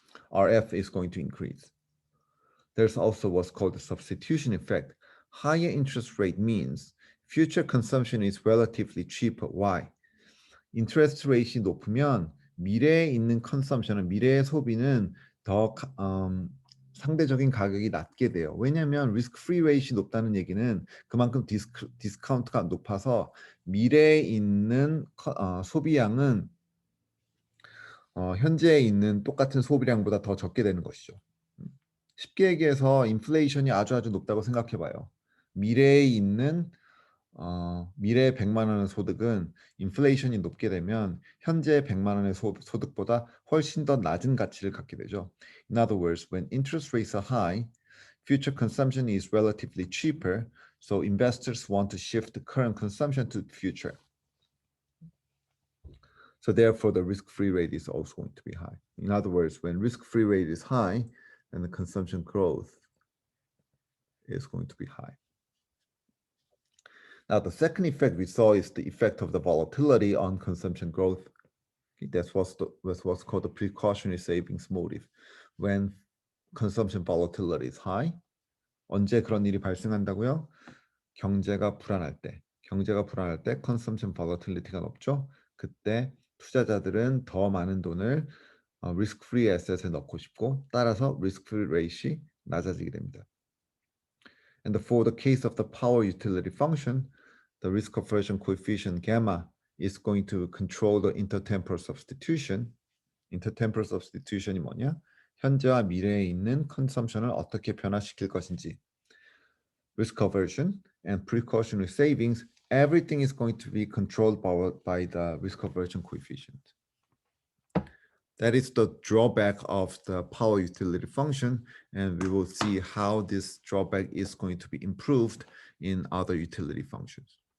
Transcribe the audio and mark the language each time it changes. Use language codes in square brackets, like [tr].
[en] RF is going to increase. There's also what's called the substitution effect. Higher interest rate means future consumption is relatively cheaper. Why? [ko] 인트레스트 레이트가 높으면 미래에 있는 컨섬션은 미래의 소비는 더 상대적인 가격이 낮게 돼요. 왜냐하면 리스크 프리 레이트가 높다는 얘기는 그만큼 디스카운트가 높아서 미래에 있는 소비량은 현재에 있는 똑같은 소비량보다 더 적게 되는 것이죠. 쉽게 얘기해서 인플레이션이 아주 높다고 생각해봐요. 미래에 있는 미래 100만 원의 소득은 인플레이션이 높게 되면 현재 100만 원의 소득보다 훨씬 더 낮은 가치를 갖게 되죠. [en] In other words, when interest rates are high, future consumption is relatively cheaper, so investors want to shift the current consumption to the future. So therefore, the risk-free rate is also going to be high. In other words, when risk-free rate is high, then the consumption growth is going to be high. Now, the second effect we saw is the effect of the volatility on consumption growth. That's what's called the precautionary savings motive. When consumption volatility is high, [ko] 언제 그런 일이 발생한다고요? 경제가 불안할 때 consumption volatility가 높죠. 그때 투자자들은 더 많은 돈을 risk-free asset에 넣고 싶고 따라서 risk-free rate이 낮아지게 됩니다. [en] And for the case of the power utility function, the risk aversion coefficient gamma is going to control the intertemporal substitution. [ko] intertemporal substitution이 뭐냐? 현재와 미래에 있는 consumption을 어떻게 변화시킬 것인지. [en] Risk aversion and precautionary savings, everything is going to be controlled by the risk aversion coefficient. That is the drawback of the power utility function, and we will see how this drawback is going to be improved in other utility functions.